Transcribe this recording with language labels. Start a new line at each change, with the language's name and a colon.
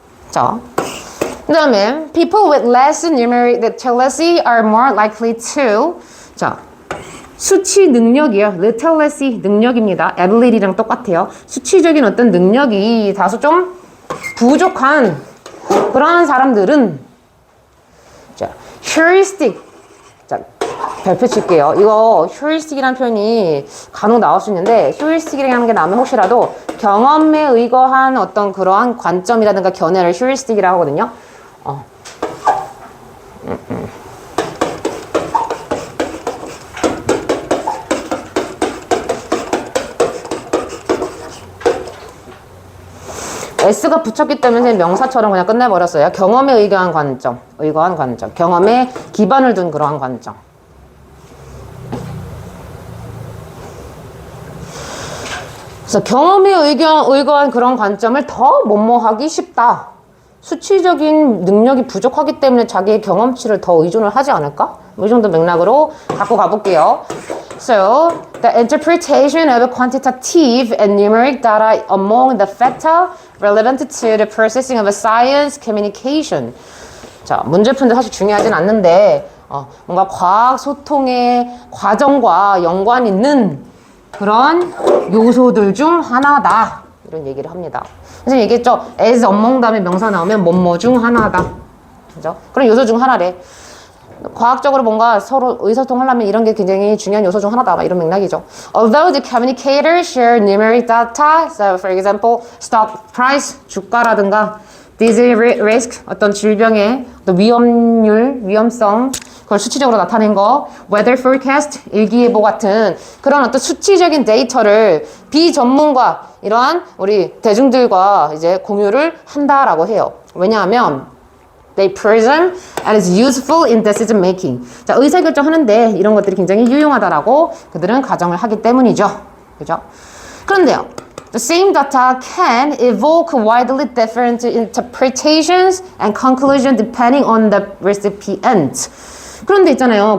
English: 자, 그 다음에 people with less numeric literacy are more likely to
Korean: 자, 수치 능력이요. literacy 능력입니다. ability랑 똑같아요. 수치적인 어떤 능력이 다소 좀 부족한 그런 사람들은 자, heuristic 자, 별표 칠게요. 이거 heuristic이라는 표현이 간혹 나올 수 있는데 heuristic이라는 게 나오면 혹시라도 경험에 의거한 어떤 그러한 관점이라든가 견해를 heuristic이라고 하거든요. S가 붙였기 때문에 명사처럼 그냥 끝내버렸어요. 경험에 의거한 관점, 경험에 기반을 둔 그러한 관점. 그래서 경험에 의거한 그런 관점을 더 뭐뭐하기 쉽다. 수치적인 능력이 부족하기 때문에 자기의 경험치를 더 의존을 하지 않을까? 이 정도 맥락으로 갖고 가볼게요.
English: So, the interpretation of quantitative and numeric data among the factor relevant to the processing of a science communication.
Korean: 자, 문제 푸는데 사실 중요하진 않는데 뭔가 과학 소통의 과정과 연관 있는 그런 요소들 중 하나다. 이런 얘기를 합니다. 선생님 얘기했죠? as among 다음에 명사 나오면 뭐뭐 중 하나다. 그죠? 그런 요소 중 하나래. 과학적으로 뭔가 서로 의사소통하려면 이런 게 굉장히 중요한 요소 중 하나다. 막 이런 맥락이죠.
English: Although the communicators share numeric data, so for example, stock price,
Korean: 주가라든가
English: disease risk,
Korean: 어떤 질병의 어떤 위험률, 위험성, 그걸 수치적으로 나타낸 거,
English: weather forecast,
Korean: 일기예보 같은 그런 어떤 수치적인 데이터를 비전문가, 이러한 우리 대중들과 이제 공유를 한다라고 해요. 왜냐하면
English: they presume and is useful in decision making.
Korean: 자, 의사결정 하는데 이런 것들이 굉장히 유용하다라고 그들은 가정을 하기 때문이죠. 그죠? 그런데요.
English: The same data can evoke widely different interpretations and conclusions depending on the recipient.
Korean: 그런데 있잖아요.